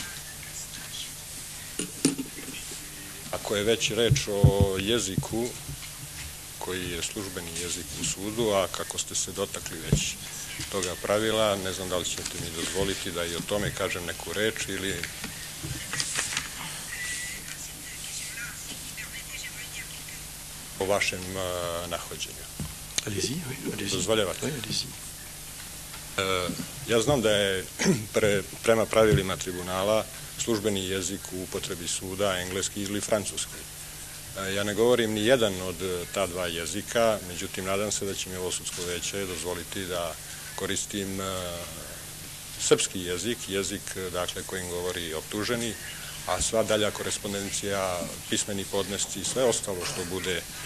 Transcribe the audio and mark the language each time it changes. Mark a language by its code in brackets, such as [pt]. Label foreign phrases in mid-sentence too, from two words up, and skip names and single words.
[sr] Ako je već reč o jeziku, koji je službeni jezik u sudu, a kako ste se dotakli već toga pravila, ne znam da li ćete mi dozvoliti da i o tome kažem neku reč ili... o vašem nahođenju. [fr] Allez-y, oui, allez-y. [sr] Dozvoljavate? [fr] Oui, allez-y. [sr] Ja znam da je prema pravilima tribunala službeni jezik u upotrebi suda engleski ili francuski. Ja ne govorim ni jedan od ta dva jezika, međutim nadam se da će mi ovo sudsko veće dozvoliti da koristim srpski jezik, dakle kojim govori optuženi, a sva dalja korespondencija, pismeni podnesci i sve ostalo što bude